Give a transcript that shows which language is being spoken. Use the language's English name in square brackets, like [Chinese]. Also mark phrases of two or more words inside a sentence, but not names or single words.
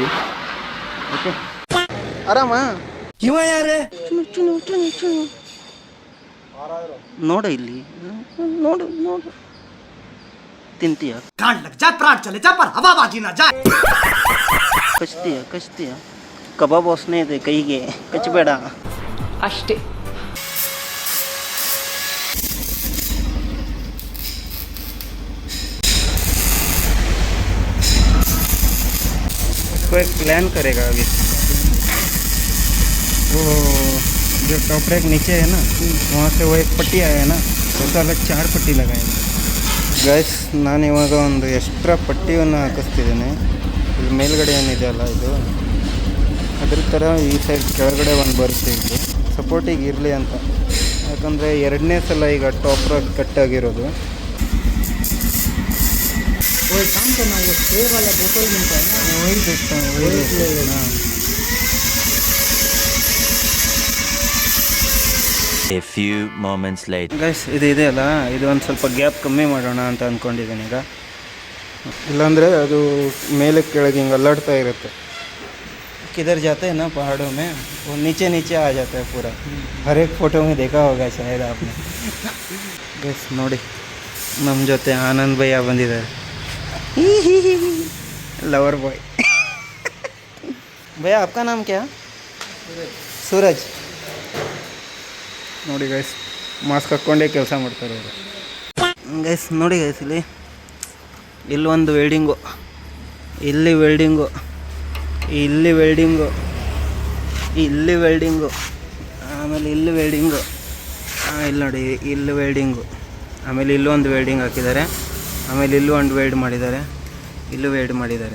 [Kannada] ಓಕೆ, ಆರಾಮ ಇವ ಯಾರೇ ನೋಡ, ಇಲ್ಲಿ ನೋಡು ನೋಡು, ತಿಂತೀಯ ಕಚ್ತೀಯ ಕಬಾಬ್ ವಾಸನೆ ಇದೆ ಕೈಗೆ, ಕಚ್ಚಬೇಡ ಅಷ್ಟೇ. [Hindi] इसको एक प्लान करेगा अभी. वो जो [English] top rack [Hindi] नीचे है ना, वहाँ से वो एक पट्टी आया है ना, उसका अलग 4 पट्टी लगाएंगे. [Kannada] ಗೈಸ್, ನಾನು ಇವಾಗ ಒಂದು ಎಕ್ಸ್ಟ್ರಾ ಪಟ್ಟಿಯನ್ನು ಹಾಕಿಸ್ತಿದ್ದೇನೆ. ಇಲ್ಲಿ ಮೇಲ್ಗಡೆ ಏನಿದೆ ಅಲ್ಲ, ಇದು ಅದ್ರ ಥರ ಈ ಸೈಡ್ ಕೆಳಗಡೆ ಒಂದು ಬರುತ್ತೆ. ಇದು ಸಪೋರ್ಟಿಗೆ ಇರಲಿ ಅಂತ, ಯಾಕಂದರೆ 2ನೇ ಸಲ ಈಗ [English] top rack [Kannada] ಕಟ್ಟಾಗಿರೋದು. [English] A few moments later. [Kannada] ಗೈಸ್, ಇದು ಇದೆ ಅಲ್ಲ, ಇದು ಒಂದು ಸ್ವಲ್ಪ ಗ್ಯಾಪ್ ಕಮ್ಮಿ ಮಾಡೋಣ ಅಂತ ಅಂದ್ಕೊಂಡಿದ್ದೀನಿ ಈಗ. ಇಲ್ಲಾಂದರೆ ಅದು ಮೇಲೆ ಕೆಳಗೆ ಹಿಂಗೆ ಅಲ್ಲಾಡ್ತಾ ಇರುತ್ತೆ. [Hindi] किधर जाते हैं ना पहाड़ों में, वो नीचे नीचे आ जाता है पूरा. हर एक फोटो में देखा होगा शायद आपने. [Kannada] ಗೈಸ್ ನೋಡಿ, ನಮ್ಮ ಜೊತೆ ಆನಂದ್ ಭಯ್ಯ ಬಂದಿದ್ದಾರೆ, [English] lover boy. [Hindi] ಭಯ್ಯ आपका नाम क्या? सूरज. [Kannada] ನೋಡಿ ಗೈಸ್, ಮಾಸ್ಕ್ ಹಾಕ್ಕೊಂಡೇ ಕೆಲಸ ಮಾಡ್ತಾರೆ ಅವರು. ಗೈಸ್ ನೋಡಿ ಗೈಸ್, ಇಲ್ಲೊಂದು ವೆಲ್ಡಿಂಗು, ಇಲ್ಲಿ ವೆಲ್ಡಿಂಗು, ಇಲ್ಲಿ ವೆಲ್ಡಿಂಗು, ಇಲ್ಲಿ ವೆಲ್ಡಿಂಗು, ಆಮೇಲೆ ಇಲ್ಲಿ ವೆಲ್ಡಿಂಗು, ಇಲ್ಲಿ ನೋಡಿ ಇಲ್ಲಿ ವೆಲ್ಡಿಂಗು, ಆಮೇಲೆ ಇಲ್ಲೊಂದು ವೆಲ್ಡಿಂಗ್ ಹಾಕಿದ್ದಾರೆ, ಆಮೇಲೆ ಇಲ್ಲೂ ಒಂದು ವೆಲ್ಡ್ ಮಾಡಿದ್ದಾರೆ, ಇಲ್ಲೂ ವೆಲ್ಡ್ ಮಾಡಿದ್ದಾರೆ.